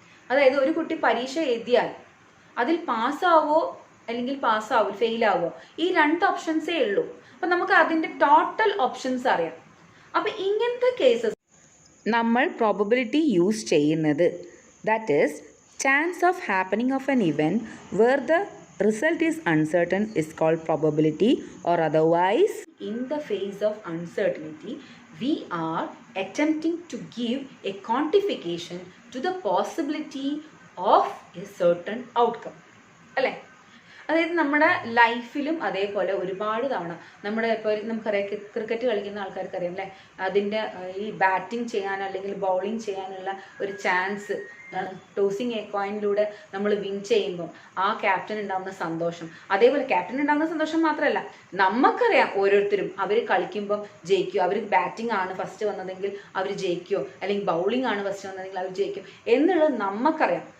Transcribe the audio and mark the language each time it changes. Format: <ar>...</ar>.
<ml>അതായത് ഒരു കുട്ടി പരീക്ഷ എഴുതിയാൽ അതിൽ പാസ്സാവോ അല്ലെങ്കിൽ ഫെയിലാവോ, ഈ 2 ഓപ്ഷൻസേ ഉള്ളൂ. അപ്പം നമുക്ക് അതിൻ്റെ ടോട്ടൽ ഓപ്ഷൻസ് അറിയാം. അപ്പം ഇങ്ങനത്തെ കേസസ് നമ്മൾ പ്രോബബിലിറ്റി യൂസ് ചെയ്യുന്നത്,</ml> <en>That is chance of happening of an event where the result is uncertain is called probability, or otherwise in the face of uncertainty we are attempting to give a quantification to the possibility of a certain outcome.</en> <ml>അല്ലേ? അതായത് നമ്മുടെ ലൈഫിലും അതേപോലെ ഒരുപാട് തവണ നമ്മുടെ ഇപ്പോൾ നമുക്കറിയാം ക്രിക്കറ്റ് കളിക്കുന്ന ആൾക്കാർക്കറിയാം അല്ലേ, അതിൻ്റെ ഈ ബാറ്റിംഗ് ചെയ്യാൻ അല്ലെങ്കിൽ ബൗളിംഗ് ചെയ്യാനുള്ള ഒരു ചാൻസ് ടോസിങ് എ കോയിനിലൂടെ നമ്മൾ വിൻ ചെയ്യുമ്പോൾ ആ ക്യാപ്റ്റൻ ഉണ്ടാകുന്ന സന്തോഷം, അതേപോലെ ക്യാപ്റ്റൻ ഉണ്ടാകുന്ന സന്തോഷം മാത്രമല്ല നമുക്കറിയാം ഓരോരുത്തരും അവർ കളിക്കുമ്പം ജയിക്കുമോ, അവർ ബാറ്റിംഗ് ആണ് ഫസ്റ്റ് വന്നതെങ്കിൽ അവർ ജയിക്കുമോ, അല്ലെങ്കിൽ ബൗളിംഗ് ആണ് ഫസ്റ്റ് വന്നതെങ്കിൽ അവർ ജയിക്കും എന്നുള്ളത് നമുക്കറിയാം.</ml>